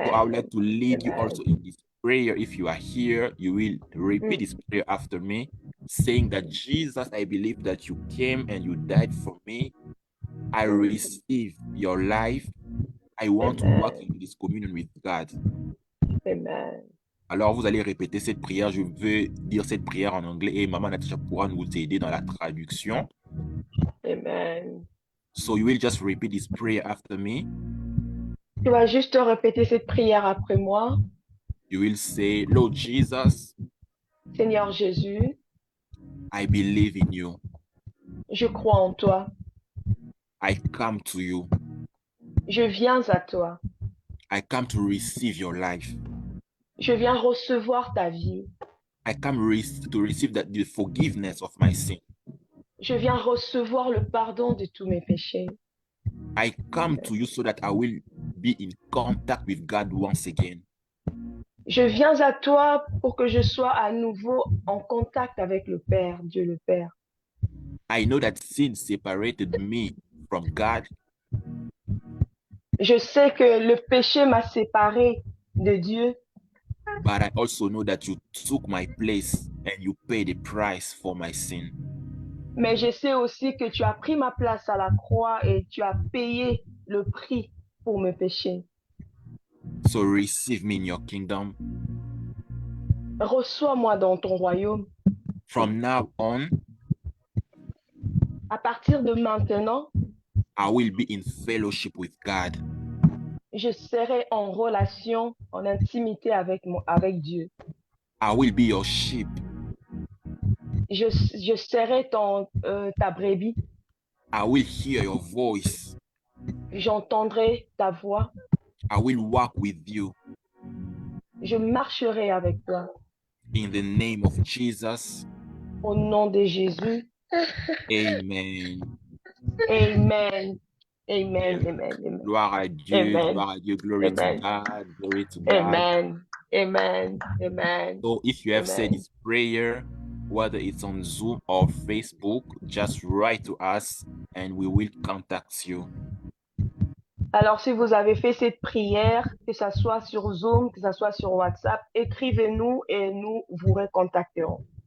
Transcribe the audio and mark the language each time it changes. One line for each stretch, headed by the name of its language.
English: So I would like to lead you also in this prayer. If you are here, you will repeat this prayer after me, saying that Jesus, I believe that you came and you died for me. I receive your life. I want to walk in this communion with God. Amen.
French: Alors, vous allez répéter cette prière. Je veux dire cette prière en anglais et Maman Natacha pourra nous aider dans la traduction.
English: Amen. So you will just repeat this prayer after me.
French: Tu vas juste répéter cette prière après moi.
English: You will say, Lord Jesus,
French: Seigneur Jésus,
English: I believe in you.
French: je crois en toi.
English: I come to you.
French: Je viens à toi.
English: I come to receive your life.
French: Je viens recevoir ta vie.
English: I come to receive the forgiveness of my sin.
French: Je viens recevoir le pardon de tous mes péchés.
English: I come to you so that I will be in contact with God once again.
French: Je viens à toi pour que je sois à nouveau en contact avec le Père, Dieu le Père.
English: I know that sin separated me from God.
French: Je sais que le péché m'a séparé de Dieu.
English: But I also know that you took my place and you paid the price for my sin.
French: Mais je sais aussi que tu as pris ma place à la croix et tu as payé le prix pour mes péchés.
English: So receive me in your kingdom.
French: Reçois-moi dans ton royaume.
English: From now on,
French: À partir de maintenant,
English: I will be in fellowship with God.
French: je serai en relation, en intimité avec Dieu.
English: I will be your sheep.
French: Je serai ta brebis.
English: I will hear your voice.
French: J'entendrai ta voix.
English: I will walk with you.
French: Je marcherai avec toi.
English: In the name of Jesus.
French: Au nom de Jésus.
English: Amen. Amen. Amen. Amen. Amen.
French: Gloire à Dieu.
English: Amen.
French: Gloire à Dieu.
English: Glory Amen. to God. Glory to God. Amen. Amen. Amen. So if you have Amen. said this prayer, whether it's on Zoom or Facebook, just write to us and we will contact you.
French: Alors, si vous avez fait cette prière, que ce soit sur Zoom, que ce soit sur WhatsApp, écrivez-nous et nous vous recontacterons.